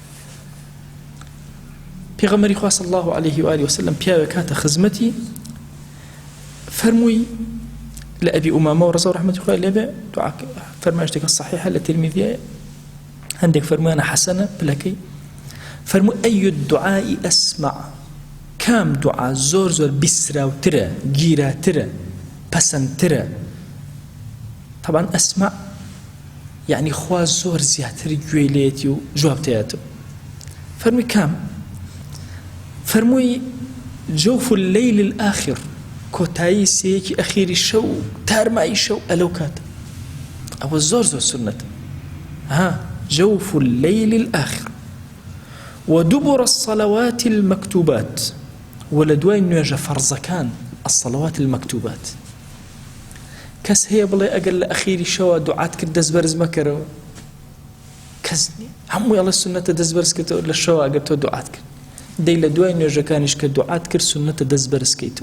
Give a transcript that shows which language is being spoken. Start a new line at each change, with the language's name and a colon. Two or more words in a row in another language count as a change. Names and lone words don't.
Central Kurdish: پێغەمبەری خوا
Arabic: صلی الله علیه و آله وسلم
Central Kurdish: پیاوێک هاتە خزمەتی فەرمووی لە ئەبی ئومامە و ڕەزا و ڕەحمەتی خوای لێبێ فەرمایشتێکە صحیحە لە ترمذیە، هەندێک فەرمویانە حەسەنە پلەکەی، فەرمووی
Arabic: ئەی الدعاء ئەسمع،
Central Kurdish: کام دوعا زۆر بیسراوترە گیراترە پەسەندترە. طبعا ئەسمع یعنی خوا زۆر زیاتر گوێی لێتی و جوابتەیەتەوە. فەرمووی کام؟
Arabic: فەرمووی جوف الليل الآخر،
Central Kurdish: کۆتایی سەیەکی ئەخیری شەو تارمایی شەو ئەلەو کاتە ئەوە زۆر سنەتە.
Arabic: جوف الليل الآخر ودبر الصلوات المكتوبات،
Central Kurdish: ولدواي نوێژە فەرزەکان
Arabic: الصلوات المكتوبات.
Central Kurdish: کەس هەیە بڵێ ئەگەر لە ئەخیری شەوە دوعات کرد دەست بەرز مەکەرەوە؟ کەس نییە، هەمووی ئەڵێ سنەتە دەست بەرز کردەوە لە شەوە ئەگەر تۆ دوعات کرد. دەی لە دوای نوێژەکانیش کە دوعات کرد سنەتە دەست بەرز کەیتەوە.